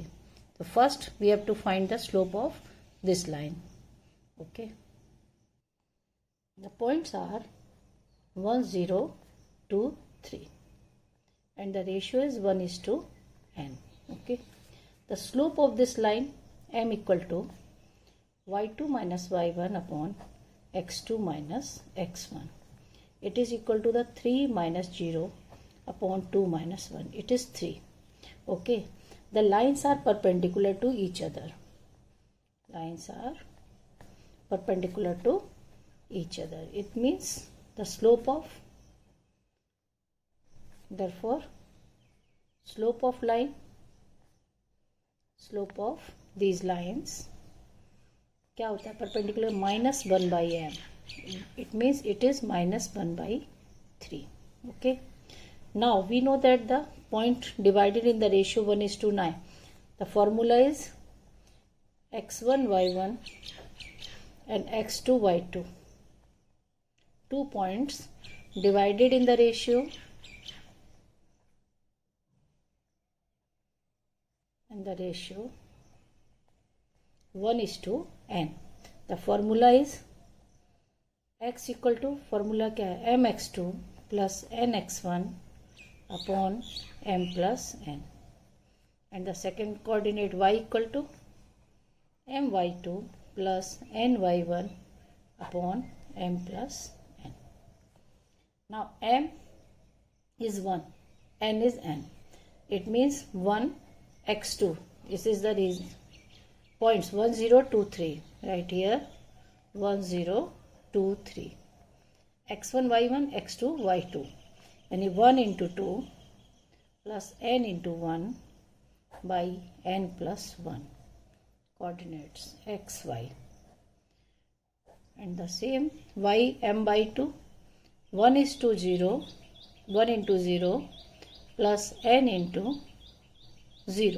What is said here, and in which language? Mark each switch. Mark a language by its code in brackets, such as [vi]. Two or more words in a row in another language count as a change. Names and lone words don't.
[en] So first we have to find the slope of this line. Okay, the points are 1, 0, 2, 3 and the ratio is 1:n. Okay, the slope of this line m equal to y2 minus y1 upon x2 minus x1. It is equal to the 3 minus 0 upon 2 minus 1. It is 3. Okay, the lines are perpendicular to each other. Lines are perpendicular to each other. It means the slope of, therefore slope of line, slope of these lines [hi] क्या होता है [en] perpendicular minus 1 by m. It means it is minus 1 by 3. Okay, now we know that the point divided in the ratio 1:9. The formula is x1 y1 and x2 y2. 2 points divided in the ratio and the ratio 1:n. The formula is x equal to, formula [hi] क्या है, [en] mx2 plus nx1 upon m plus n, and the second coordinate y equal to my2 plus ny1 upon m plus n. Now m is 1, n is n. It means 1 x2. This is the reason. Points 1, 0, 2, 3. Right here 1, 0, 2, 3. x1 y1 x2 y2. And 1 into 2 plus n into 1 by n plus 1. Coordinates x, y. And the same y m by 2. 1 is to 0. 1 into 0 plus n into 0.